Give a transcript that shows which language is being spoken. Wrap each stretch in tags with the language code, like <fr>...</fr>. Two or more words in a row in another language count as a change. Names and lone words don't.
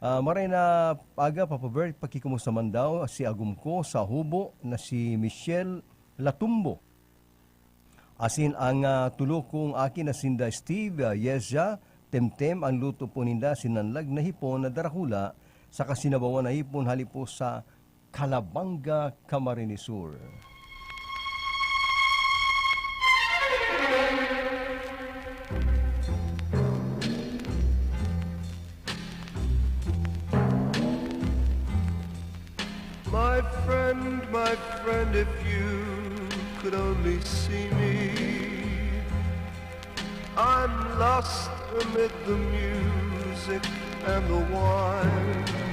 <bik>Maray na aga, Papa Bert, pakikumusta man daw si agum ko sa hubo na si Michelle Latumbo. Asin ang tulo kong akin na sinda Steve, Yesya, Temtem, ang luto po ninda sinanlag na hipon na darakula sa kasinabawan na hipon halipo sa Calabanga, Camarines Sur.</bik> <en>My friend, if you could only see me, I'm lost amid the music and the wine.</en>